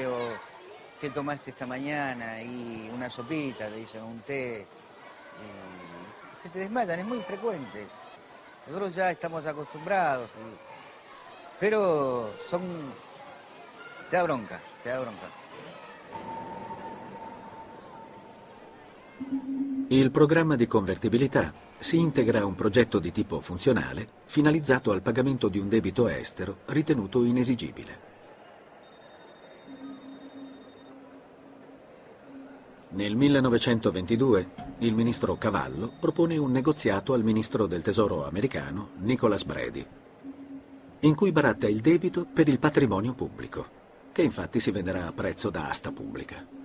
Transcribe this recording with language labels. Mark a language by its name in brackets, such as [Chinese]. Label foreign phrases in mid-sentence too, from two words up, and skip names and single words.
[Spanish] O ¿qué tomaste esta mañana? Y una sopita, te dicen, un té. Y se te desmayan, es muy frecuente. Nosotros ya estamos acostumbrados. Pero te da bronca, te da bronca. [Italian] Il programma di convertibilità si integra a un progetto di tipo funzionale finalizzato al pagamento di un debito estero ritenuto inesigibile. Nel 1922 il ministro Cavallo propone un negoziato al ministro del Tesoro americano Nicholas Brady, in cui baratta il debito per il patrimonio pubblico, che infatti si venderà a prezzo da asta pubblica.